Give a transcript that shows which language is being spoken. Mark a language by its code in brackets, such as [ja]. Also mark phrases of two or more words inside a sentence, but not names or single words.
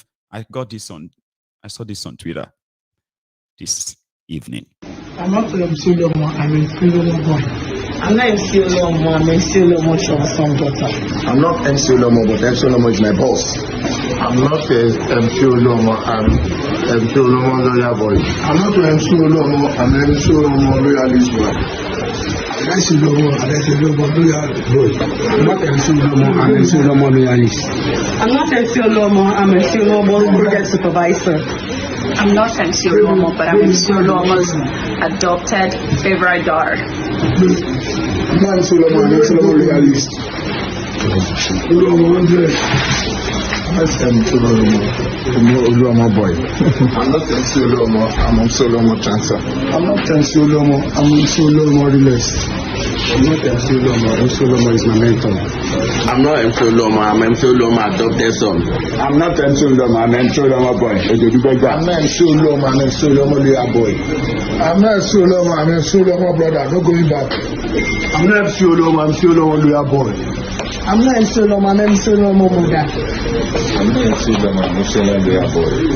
[en] I saw this on Twitter this evening. I'm not MC Oluomo, I'm MC Oluomo. I'm not MC Oluomo, I'm MC Oluomo's son daughter. I'm not MC Oluomo, but MC Oluomo is my boss. I'm not MC Oluomo, I'm MC Oluomo lawyer boy. I'm not MC Oluomo, I'm MC Oluomo loyalist boy. I'm MC Oluomo, I'm MC Oluomo loyalist boy. I'm not MC Oluomo, I'm MC Oluomo loyalist. I'm not MC Oluomo, I'm MC Oluomo project supervisor. I'm not MC Oluomo, but I'm MC Oluomo's adopted favorite daughter. I'm not MC Oluomo, I'm MC Oluomo loyalist. Oluomo 100. That's MC Oluomo boy. I'm not MC Oluomo, I'm MC Oluomo chancer. I'm not MC Oluomo, I'm MC Oluomo realist. I'm not MC Oluomo, MC Oluomo is my mentor. I'm not MC Oluomo, I'm MC Oluomo adopted son. I'm not MC Oluomo, I'm MC Oluomo boy. I'm not MC Oluomo, I'm MC Oluomo lawyer boy. I'm not MC Oluomo, I'm MC Oluomo brother, no going back. I'm not MC Oluomo, I'm MC Oluomo lawyer boy. I'm not MC Oluomo, I'm MC Oluomo mother. I'm not MC Oluomo, I'm MC Oluomo lawyer boy.